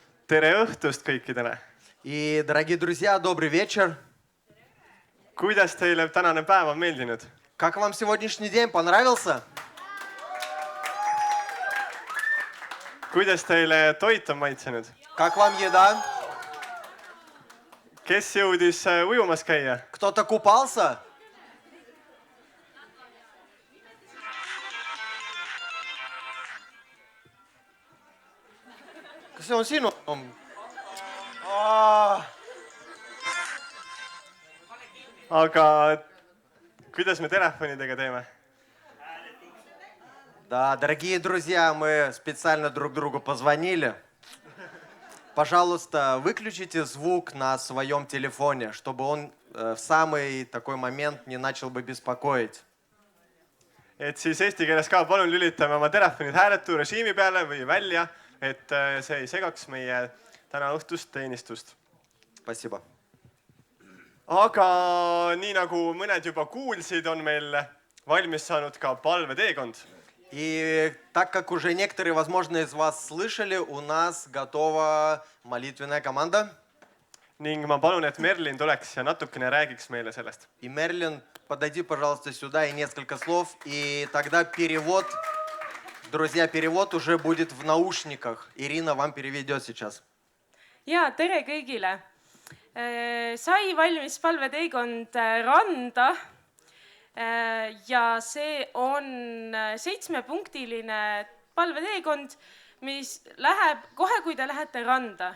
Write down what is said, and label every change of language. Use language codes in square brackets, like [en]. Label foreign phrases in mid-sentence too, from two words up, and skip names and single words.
[et] Tere õhtust kõikidele! [ru] И, дорогие друзья, добрый вечер. [et] Kuidas teile tänane päev on meeldinud? [ru] Как вам сегодняшний день? Понравился? [et] Kuidas teile toit on maitsenud? [ru] Как вам еда? [et] Kes jõudis ujumas käia? [ru] Кто-то купался? [et] Kas see on sinu? Aga kuidas me telefonidega teeme? [ru] Да, дорогие друзья, мы специально друг другу позвонили. Пожалуйста, выключите звук на своем телефоне, чтобы он в самый такой момент не начал бы беспокоить. [et] Et siis eesti keeles ka palun lülitame oma telefonid hääletu režiimi peale või välja, et see ei segaks meie täna õhtust teenistust. [ru] Спасибо. [et] Aga nii nagu mõned juba kuulsid, on meil valmis saanud ka palveteekond. [ru] И так как уже некоторые, возможно, из вас слышали, у нас готова молитвенная команда. [et] Ning ma palun, et Merlin tuleks ja natukene räägiks meile sellest. [ru] И Мерлин, подойди, пожалуйста, сюда и несколько слов. И тогда перевод, друзья, перевод уже будет в наушниках. Ирина вам переведет сейчас. [et] Ja, tere kõigile! Sai valmis palveteekond Randa ja see on 7-punktiline palveteekond, mis läheb kohe, kui te lähete randa.